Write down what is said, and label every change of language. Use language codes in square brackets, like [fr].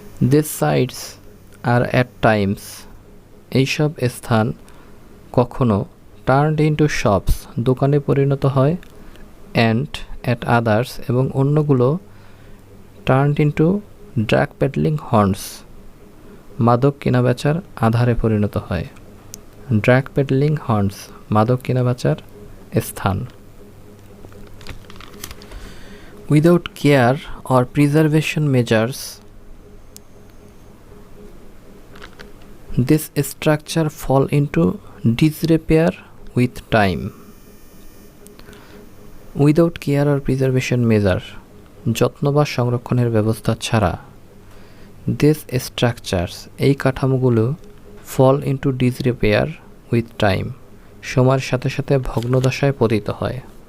[en] this sites are at times, [bn] এইসব স্থান কখনো [en] turned into shops, [bn] দোকানে পরিণত হয়, [en] and at others, [bn] এবং অন্যগুলো [en] turned into drug peddling horns, [bn] মাদক কেনাবেচার আধারে পরিণত হয়। [en] drug peddling horns, [bn] মাদক কেনাবেচার স্থান। [en] Without care or preservation measures, this structure fall into disrepair with time. Without care or preservation measure, [bn] যত্ন বা সংরক্ষণের ব্যবস্থা ছাড়া [en] this structures, [bn] এই কাঠামোগুলো [en] fall into disrepair with time, [bn] সময়ের সাথে সাথে ভগ্নদশায় পতিত হয়।